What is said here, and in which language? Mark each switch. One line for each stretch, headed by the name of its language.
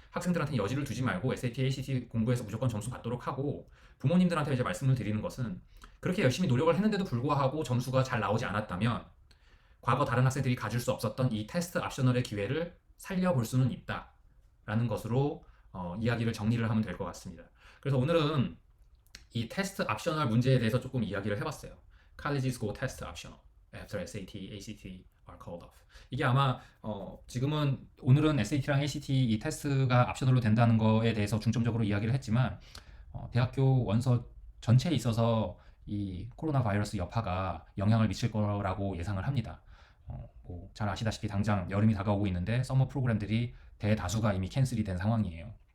Korean: 학생들한테 여지를 두지 말고 SAT, ACT 공부해서 무조건 점수 받도록 하고 부모님들한테 이제 말씀을 드리는 것은 그렇게 열심히 노력을 했는데도 불구하고 점수가 잘 나오지 않았다면 과거 다른 학생들이 가질 수 없었던 이 테스트 옵셔널의 기회를 살려볼 수는 있다라는 것으로 이야기를 정리를 하면 될 것 같습니다. 그래서 오늘은 이 테스트 옵셔널 문제에 대해서 조금 이야기를 해봤어요.
English: Colleges go test optional after SAT, ACT are called off.
Korean: 이게 아마 지금은 오늘은 SAT랑 ACT 이 테스트가 옵셔널로 된다는 거에 대해서 중점적으로 이야기를 했지만 대학교 원서 전체에 있어서 이 코로나 바이러스 여파가 영향을 미칠 거라고 예상을 합니다. 잘 아시다시피 당장 여름이 다가오고 있는데 서머 프로그램들이 대다수가 이미 캔슬이 된 상황이에요.